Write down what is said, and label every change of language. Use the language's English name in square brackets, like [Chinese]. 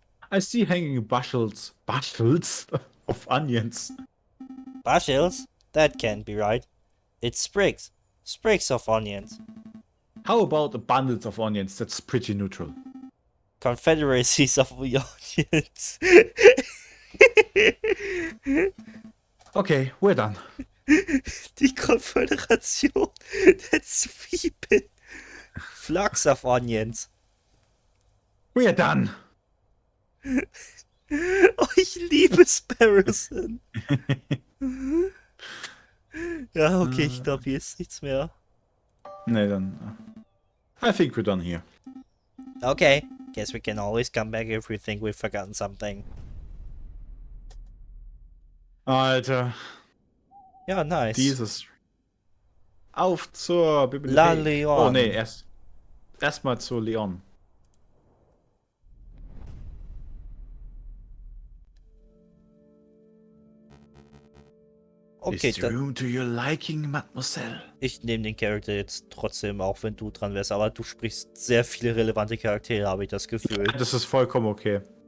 [English] I see hanging bushels of onions. Bushels? That can't be right. It's sprigs. Sprigs of onions. How about abundance of onions? That's pretty neutral. Confederacies of onions. Okay, we're done. [German] Die Konföderation der Zwiebeln. [English] Flocks of onions. We're done. [German] Oh, ich liebe Sparrowson. Ja, okay, ich glaube, hier ist nichts mehr. Nee, dann. [English] I think we're done here. Okay, guess we can always come back if we think we've forgotten something. [German] Alter, Ja, nice. dieses. Auf zur Bibliothek. La Leon. Oh nee, erstmal zu Leon. Okay, [English] Is the [German] dann, [English] room to your liking, Mademoiselle? [German] ich nehme den Charakter jetzt trotzdem, auch wenn du dran wärst, aber du sprichst sehr viele relevante Charaktere, habe ich das Gefühl. Das ist vollkommen okay.